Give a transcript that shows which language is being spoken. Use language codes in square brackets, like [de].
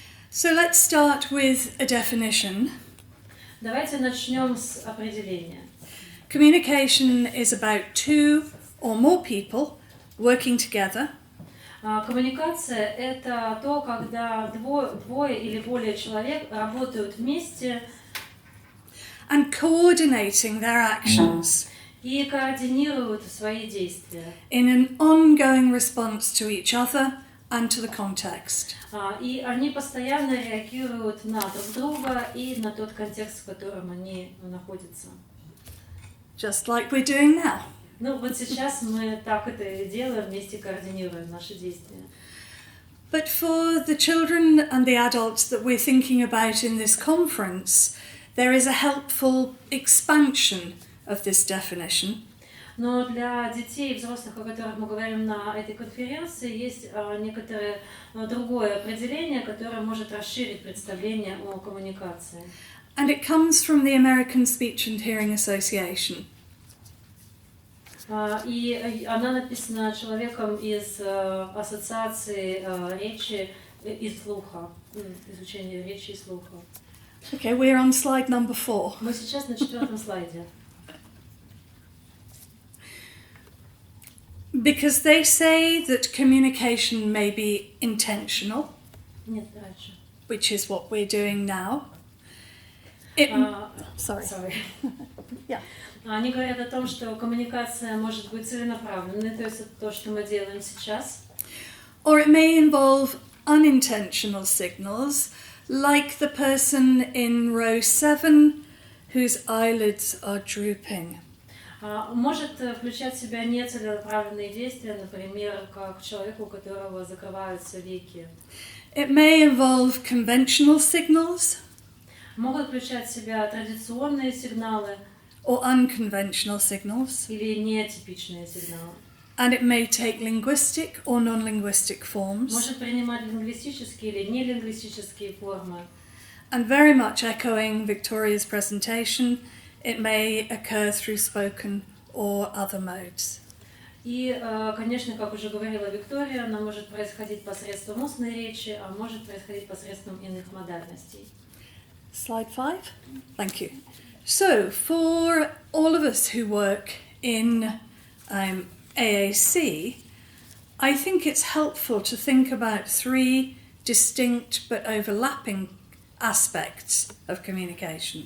[en] So let's start with a definition. [ru] Давайте начнем с определения. [en] Communication is about two or more people working together. [ru] Коммуникация – это то, когда двое или более человек работают вместе [en] and coordinating their actions [ru] и координируют свои действия. [en] In an ongoing response to each other and to the context. [ru] И они постоянно реагируют на друг друга и на тот контекст, в котором они находятся. [en] Just like we're doing now. [ru] Ну вот сейчас мы так это и делаем, вместе координируем наши действия. [en] But for the children and the adults that we're thinking about in this conference, there is a helpful expansion of this definition. [ru] Но для детей и взрослых, о которых мы говорим на этой конференции, есть некоторое другое определение, которое может расширить представление о коммуникации. [en] And it comes from the American Speech and Hearing Association. [ru] И она написана человеком из ассоциации речи и слуха, изучения речи и слуха. [en] Okay, we're on slide number 4. [ru] Мы сейчас на 4-м слайде. [en] Because they say that communication may be intentional, [ru] Нет, дальше. [en] which is what we're doing now. Sorry. Yeah. [ru] Они говорят о том, что коммуникация может быть целенаправленной, то есть это то, что мы делаем сейчас. [en] Or it may involve unintentional signals, like the person in row 7 whose eyelids are drooping. [ru] Может включать в себя нецеленаправленные действия, например, как человеку, у которого закрываются веки. [en] It may involve conventional signals. [ru] Могут включать в себя традиционные сигналы [en] or unconventional signals. [ru] Или нетипичные сигналы. [en] And it may take linguistic or non-linguistic forms. [ru] Может принимать лингвистические или нелингвистические формы. [en] And very much echoing Victoria's presentation, it may occur through spoken or other modes. [ru] И, конечно, как уже говорила Виктория, она может происходить посредством устной речи, а может происходить посредством иных модальностей. [en] Slide 5. Thank you. So, for all of us who work in AAC, I think it's helpful to think about 3 distinct but overlapping aspects of communication.